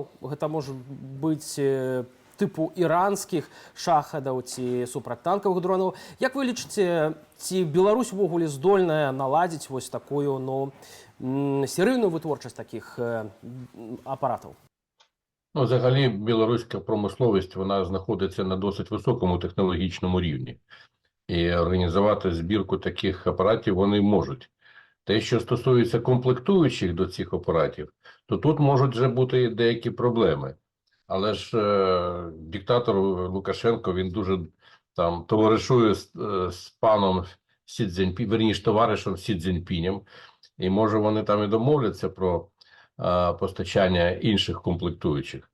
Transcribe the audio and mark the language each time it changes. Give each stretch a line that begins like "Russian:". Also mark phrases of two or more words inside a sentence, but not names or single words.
Belarusian: Гэта можа быць тыпу іранскіх шахадаў ці супрацьтанкавых дронаў. Як вы лічыце, ці Беларусь увогуле здольная наладзіць вось такую, серыйную вытворчасць такіх апаратаў?
Ukrainian: Ну, взагалі, білоруська промисловість, вона знаходиться на досить високому технологічному рівні. І організувати збірку таких апаратів вони можуть. Те, що стосується комплектуючих до цих апаратів, то тут можуть вже бути деякі проблеми. Але ж диктатор Лукашенко, він дуже там товаришує з паном Сі Цзіньпінем, верніше, товаришем Сі Цзіньпінем, і може вони там і домовляться про постачання інших комплектуючих.